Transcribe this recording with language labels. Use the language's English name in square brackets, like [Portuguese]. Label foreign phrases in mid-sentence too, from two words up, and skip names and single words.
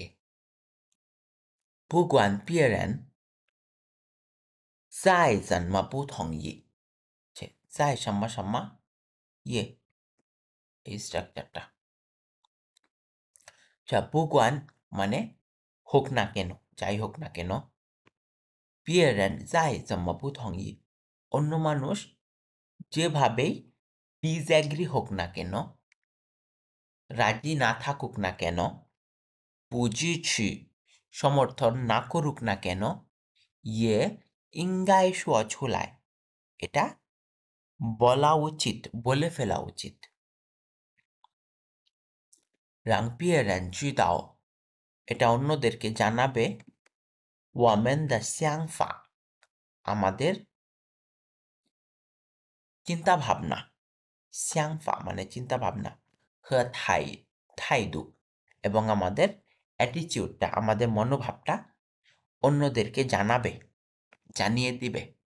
[Chinese] 不管别人再怎么不同意，再什么什么也, [Bangla] এই স্ট্রাকচারটা। আচ্ছা, বুগুয়ান মানে হোক না কেন, যাই হোক না কেন। 别人再怎么不同意, অন্য মানুষ যেভাবেই ডিসঅ্যাগ্রি হোক না কেন, রাজি না থাকুক না কেন, [Chinese] 不支持 [Bangla] সমর্থন না করুক না কেন, [Chinese] 也应该说出来 [Bangla] এটা বলা উচিত, বলে ফেলা উচিত। [Chinese] 让别人知道 [Bangla] এটা অন্যদেরকে জানাবে [Chinese] 我们的想法 [Bangla] আমাদের চিন্তা ভাবনা, 想法 মানে চিন্তা ভাবনা, [Chinese] 和态度 [Bangla] এবং আমাদের অ্যাটিটিউডটা, আমাদের মনোভাবটা অন্যদেরকে জানাবে, জানিয়ে দিবে।